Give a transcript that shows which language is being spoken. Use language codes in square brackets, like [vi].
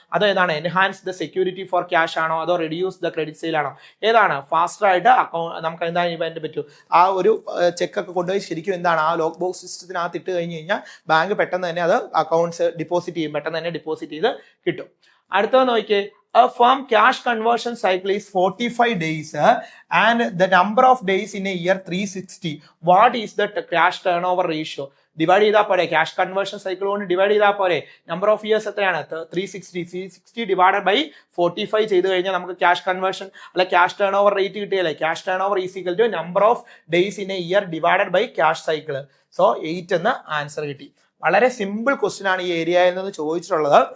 [ml] അതോ ഏതാണ്? [en] enhance the security for cash [ml] ആണോ? അതോ [en] reduce the credit sale [ml] ആണോ? ഏതാണ്? ഫാസ്റ്റർ ആയിട്ട് നമുക്ക് എന്താണ് ചെയ്യാൻ പറ്റും? ആ ഒരു ചെക്ക് ഒക്കെ കൊണ്ടുപോയി ശരിക്കും എന്താണ് ആ ലോഗ് ബോക്സ് സിസ്റ്റത്തിനകത്ത് ഇട്ട് കഴിഞ്ഞ് കഴിഞ്ഞാൽ ബാങ്ക് പെട്ടെന്ന് തന്നെ അത് അക്കൗണ്ട്സ് ഡിപ്പോസിറ്റ് ചെയ്യും, പെട്ടെന്ന് തന്നെ ഡിപ്പോസിറ്റ് ചെയ്ത് കിട്ടും. അടുത്തത് നോക്കിയേ, [en] a firm cash conversion cycle is 45 days and the number of days in a year 360. What is the cash turnover ratio? [ml] Divide ചെയ്താൽ പോരെ? ക്യാഷ് കൺവേർഷൻ സൈക്കിൾ കൊണ്ട് ഡിവൈഡ് ചെയ്താൽ പോരെ? നമ്പർ ഓഫ് ഇയേഴ്സ് എത്രയാണ്? 360 ഡിവൈഡഡ് ബൈ 45 ചെയ്ത് കഴിഞ്ഞാൽ നമുക്ക് cash conversion അല്ലെ ക്യാഷ് ടേൺ ഓവർ റേറ്റ് കിട്ടിയല്ലേ? [en] Cash turnover is equal to number of days in a year divided by cash cycle. [ml] So 8 എന്ന് ആൻസർ കിട്ടി. വളരെ സിമ്പിൾ ക്വസ്റ്റ്യൻ ആണ് ഈ ഏരിയയിൽ നിന്ന് ചോദിച്ചിട്ടുള്ളത്.